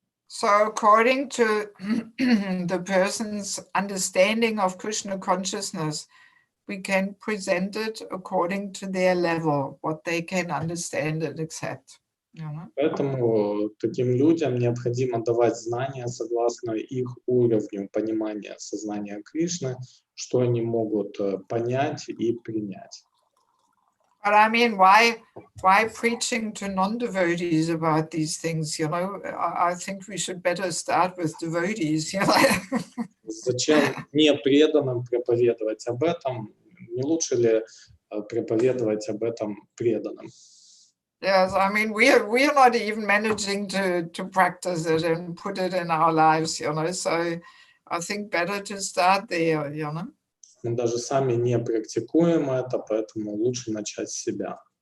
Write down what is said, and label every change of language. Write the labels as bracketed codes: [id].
[en] So according to the person's understanding of Krishna consciousness, we can present it according to their level, what they can understand and accept. [ru] Поэтому таким людям необходимо давать знания согласно их уровню понимания сознания Кришны, что они могут понять и принять. [en] But I mean, why preaching to non-devotees about these things? I think we should better start with devotees. [ru] Зачем непреданным проповедовать об этом? Не лучше ли проповедовать об этом преданным? [en] Yes, I mean, we're not even managing to practice it and put it in our lives, so I think better to start there, [ru] Мы даже сами не практикуем это, поэтому лучше начать с себя.